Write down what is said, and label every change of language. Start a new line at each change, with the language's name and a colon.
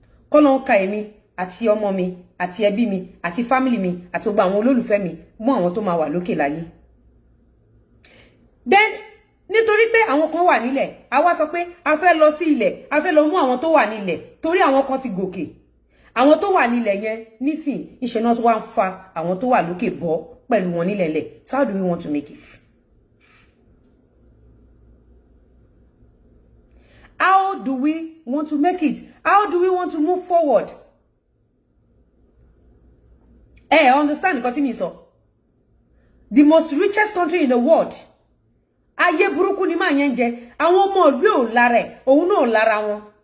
Yoruba: K'Ọlọ́run ka èmi àti ọmọ mi àti ẹbí mi àti family mi àti gbogbo àwọn olólùfẹ́ mi mọ́ àwọn tó máa wà lókè láyé. Then nítorí pé àwọn kan wà nílẹ̀, a wá sọ pé a fẹ́ lọ sí ilẹ̀, a fẹ́ lọ mú àwọn tó wà nílẹ̀ torí àwọn kan ti gòkè. Àwọn tó wà nílẹ̀ yẹn nísìn iṣẹ́ náà tó wá ń fa àwọn tó wà lókè bọ́ pẹ̀lú wọn nílẹ̀ lẹ̀.
English: So how do we want to make it? How do we want to make it? How do we want to move forward? Understand
Yoruba: nǹkan tí mi sọ.
English: The most richest country in the world.
Yoruba: Ayé burúkú ni máa yẹn jẹ. Àwọn ọmọ ìlú ò lára ẹ̀, òun náà lára wọn.